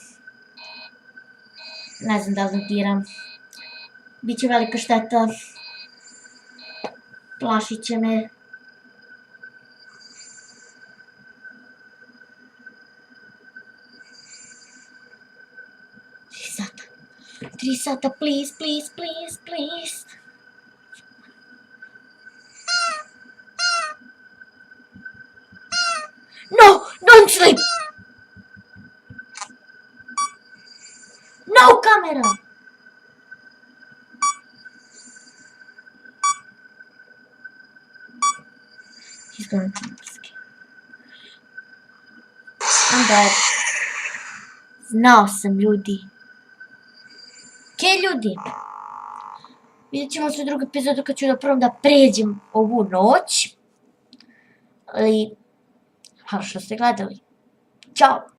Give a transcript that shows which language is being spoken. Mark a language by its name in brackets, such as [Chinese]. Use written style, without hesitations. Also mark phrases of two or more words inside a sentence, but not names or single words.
[Bosnian] Ne znam da li notiram. Biće velika šteta. Plašit će me. Tri sata, [English] please, please, please, please. No, don't sleep. No, camera. He's gonna jump scare. I'm dead. [Bosnian] Znao sam, ljudi. Ljudi, vidjet ćemo se u drugu epizodu kad ću da probam da pređem ovu noć. Ali, hvala što ste gledali. Ćao!